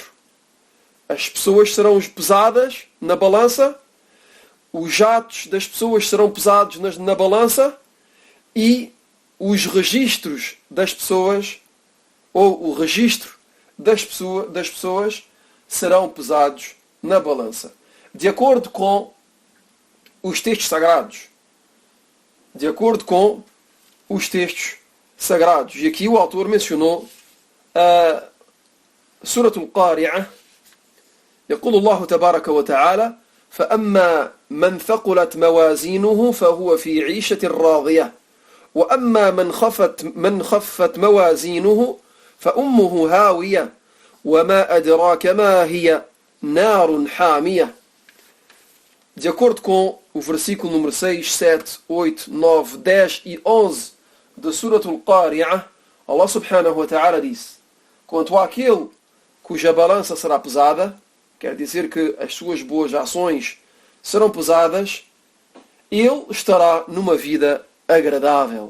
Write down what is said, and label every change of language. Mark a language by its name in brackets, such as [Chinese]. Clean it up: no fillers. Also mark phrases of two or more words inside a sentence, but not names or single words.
[Portuguese] As pessoas serão pesadas na balança, os atos das pessoas serão pesados na balança e os registros das pessoas, ou o registro das pessoas serão pesados na balança. De acordo com os textos sagrados. De acordo com os textos sagrados. E aqui o autor mencionou a Suratul Qari'ah. [Arabic] يقول الله تبارك وتعالى: فأما من ثقلت موازينه فهو في عيشة راضية وأما من خفت موازينه فأمه هاوية وما أدراك ما هي نار حامية. [Portuguese] De acordo com o versículo número 6, 7, 8, 9, 10 e 11 de Suratul Qari'ah, [Arabic] الله سبحانه وتعالى [Portuguese] disse: quanto àquele cuja balança será pesada, quer dizer que as suas boas ações serão pesadas, ele estará numa vida agradável.